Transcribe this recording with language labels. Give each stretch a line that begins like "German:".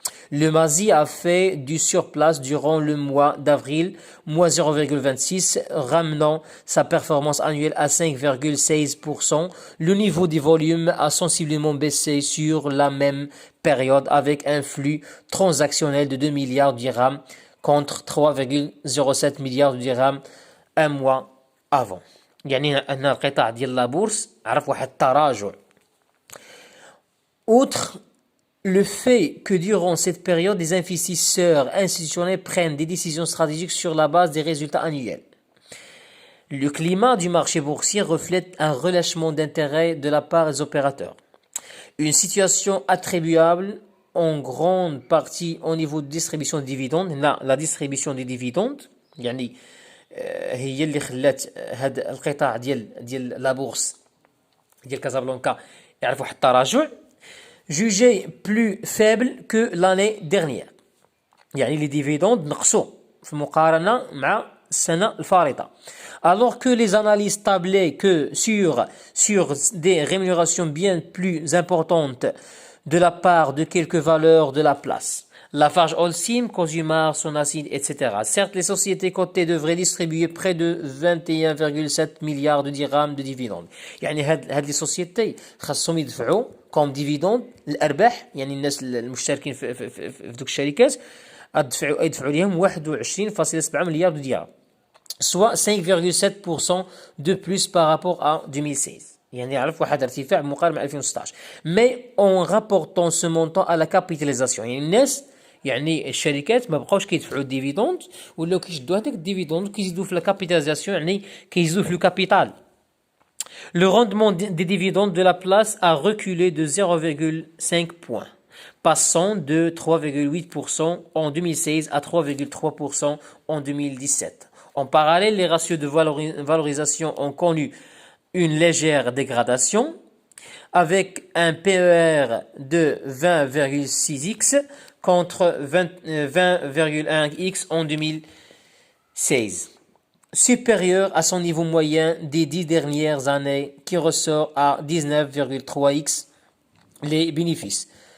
French: Le Mazi a fait du surplace durant le mois d'avril, moins 0,26, ramenant sa performance annuelle à 5,16%. Le niveau des volumes a sensiblement baissé sur la même période avec un flux transactionnel de 2 milliards de dirhams contre 3,07 milliards de dirhams un mois avant.
Arabic: يعني أن القطاع ديال لا بورس عرف واحد التراجع.
French: Outre le fait que durant cette période, les investisseurs institutionnels prennent des décisions stratégiques sur la base des résultats annuels. Le climat du marché boursier reflète un relâchement d'intérêt de la part des opérateurs. Une situation attribuable en grande partie au niveau de distribution de dividendes. La distribution des dividendes,
Arabic: يعني هي اللي خلات هذا القطاع ديال لا بورس ديال كازابلانكا يعرف واحد التراجع
French: jugé plus faible que l'année dernière.
Arabic: يعني les dividendes نقصوا في المقارنة مع السنة الفارطة.
French: Alors que les analystes tablaient que sur des rémunérations bien plus importantes de la part de quelques valeurs de la place. Lafarge Holcim, Cosumar, Sonacid, etc. Certes, les sociétés cotées devraient distribuer près de 21,7 milliards de dirhams de dividendes.
Arabic: يعني هاد les sociétés خاصهم يدفعوا
French: comme dividende
Arabic: الأرباح يعني الناس المشتركين في دوك الشركات يدفعوا لهم 21,7 مليار
French: de dirhams. Soit 5,7% de plus par rapport à 2016.
Arabic: يعني يعرف واحد ارتفاع مقارنة مع 2016.
French: Mais en rapportant ce montant à la capitalisation.
Arabic: يعني الناس يعني الشركات ما بقاوش كيدفعوا الديفيدوند ولاو كيشدوا هذاك الديفيدوند كيزيدوا في لا كابيتاليزاسيون يعني كيزيدوا في لو كابيتال.
French: Le rendement des dividendes de la place a reculé de 0,5 points, passant de 3,8% en 2016 à 3,3% en 2017. En parallèle, les ratios de valorisation ont connu une légère dégradation, avec un PER de 20,6x contre 20,1x en 2016, supérieur à son niveau moyen des 10 dernières années qui ressort à 19,3x les bénéfices.